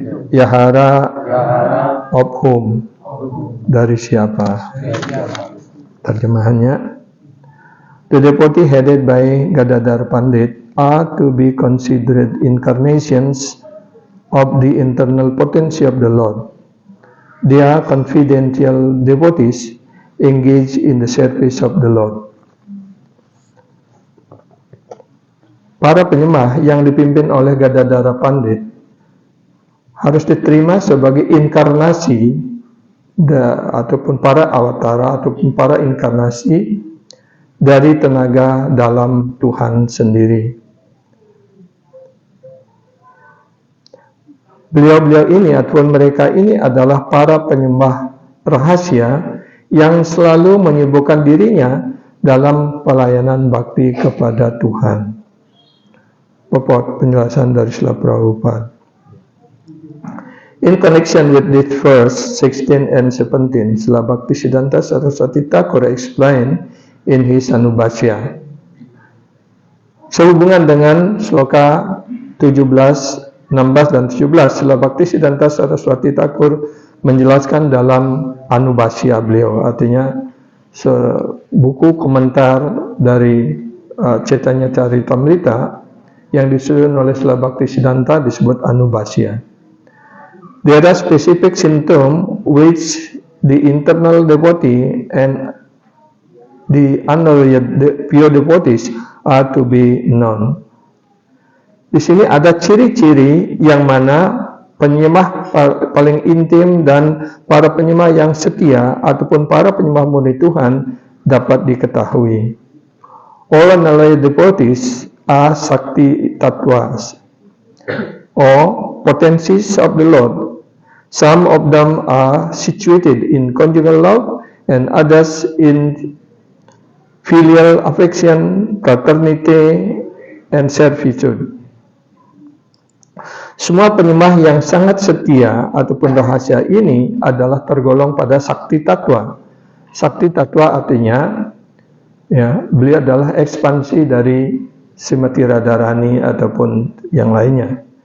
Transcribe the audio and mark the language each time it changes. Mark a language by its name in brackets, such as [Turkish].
[Indonesian] Yahara, [English] of whom, [Indonesian] dari siapa. [English] Terjemahannya, the devotee headed by Gadadhar Pandit are to be considered incarnations of the internal potency of the Lord. They are confidential devotees engaged in the service of the Lord. [Indonesian] Para penyembah yang dipimpin oleh Gadadhara Pandit harus diterima sebagai inkarnasi ataupun para awatara ataupun para inkarnasi dari tenaga dalam Tuhan sendiri. Beliau-beliau ini ataupun mereka ini adalah para penyembah rahasia yang selalu menyibukkan dirinya dalam pelayanan bakti kepada Tuhan. Pokok penjelasan dari Srila Prabhupada. [English] In connection with this verse 16 and 17, Srila Bhaktisiddhanta Saraswati Thakur explained in his Anubhashya. [Indonesian] Sehubungan dengan sloka 17, 16 dan 17, Srila Bhaktisiddhanta Saraswati Thakur menjelaskan dalam Anubhashya beliau, artinya buku komentar dari Chaitanya Charitamrita yang disusun oleh Srila Bhaktisiddhanta disebut Anubhashya. [English] There are specific symptoms which the internal devotee and the unalloyed pure devotees are to be known. [Indonesian] Di sini ada ciri-ciri yang mana penyembah paling intim dan para penyembah yang setia ataupun para penyembah murni Tuhan dapat diketahui. [English] All unalloyed devotees are Sakti Tattvas or potencies of the Lord. Some of them are situated in conjugal love and others in filial affection, fraternity, and servitude. [Indonesian] Semua penyembah yang sangat setia ataupun rahasia ini adalah tergolong pada Sakti Tattva. Sakti Tattva artinya, ya, beliau adalah ekspansi dari Srimati Radharani ataupun yang lainnya.